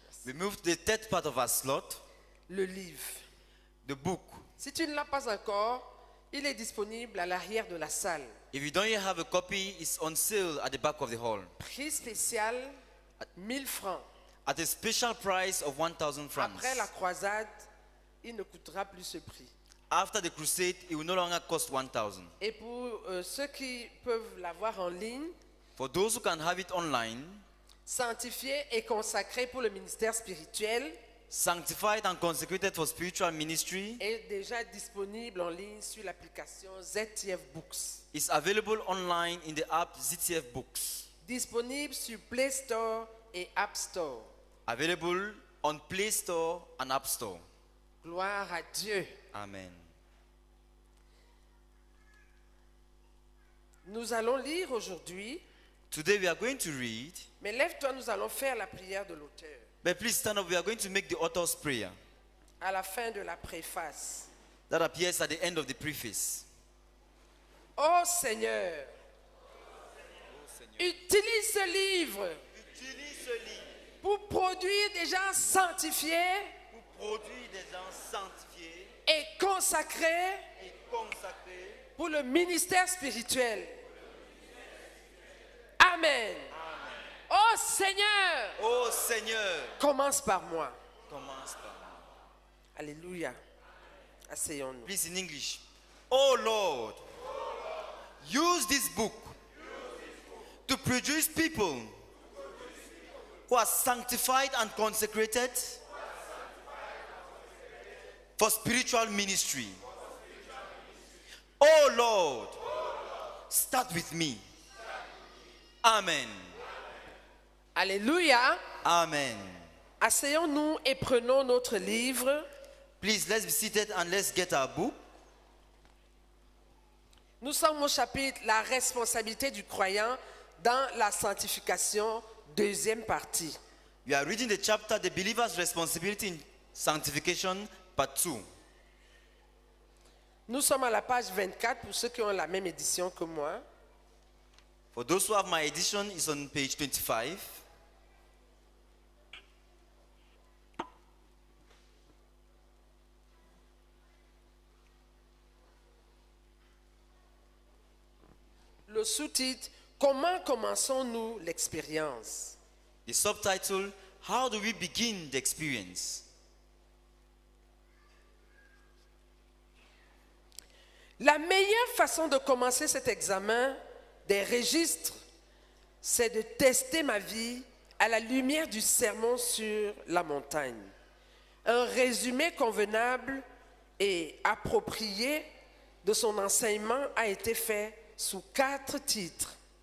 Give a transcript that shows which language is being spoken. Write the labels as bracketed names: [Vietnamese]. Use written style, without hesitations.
[English] We move to the third part of our slot, [French] le livre. [English] the book. [French] Si tu ne l'as pas encore, il est disponible à l'arrière de la salle. [English] If you don't yet have a copy, it's on sale at the back of the hall [French] Prix spécial, 1000 francs. [English] at a special price of 1,000 francs. [French] Après la croisade, il ne coûtera plus ce prix. [English] After the crusade, it will no longer cost 1,000. [French] Et pour ceux qui peuvent l'avoir en ligne, [English] For those who can have it online, [French] sanctifié et consacré pour le ministère spirituel, [English] sanctified and consecrated for spiritual ministry, [French] est déjà disponible en ligne sur l'application ZTF Books. [English] is available online in the app ZTF Books. [French] Disponible sur Play Store et App Store. [English] Available on Play Store and App Store. [French] Gloire à Dieu. Amen. Nous allons lire aujourd'hui, [English] Today we are going to read, [French] mais lève-toi, nous allons faire la prière de l'auteur [English] but please stand up. We are going to make the author's prayer [French] à la fin de la préface. [English] that appears at the end of the preface. [French] Ô Seigneur, utilise ce livre Utilise ce livre pour produire des gens sanctifiés pour produire des gens sanctifiés et consacrés et consacrés. pour le ministère spirituel. Amen. Ô Seigneur, Ô Seigneur, commence par moi. commence par moi. Alléluia. Asseyons-nous. [English] Please in English. Oh Lord, use this book to produce people who are sanctified and consecrated for spiritual ministry. Oh Lord, start with me. Amen. [French] Alléluia. Amen. Asseyons-nous et prenons notre livre. [English] Please, let's be seated and let's get our book. [French] Nous sommes au chapitre La responsabilité du croyant dans la sanctification, deuxième partie. [English] We are reading the chapter, The Believer's Responsibility in Sanctification, Part 2. [French] Nous sommes à la page 24 pour ceux qui ont la même édition que moi. [English] For those who have my edition, it's on page 25. [French] Le sous-titre, comment commençons-nous l'expérience? [English] The subtitle, How do we begin the experience? [French] La meilleure façon de commencer cet examen des registres, c'est de tester ma vie à la lumière du sermon sur la montagne. Un résumé convenable et approprié de son enseignement a été fait sous 4 titres.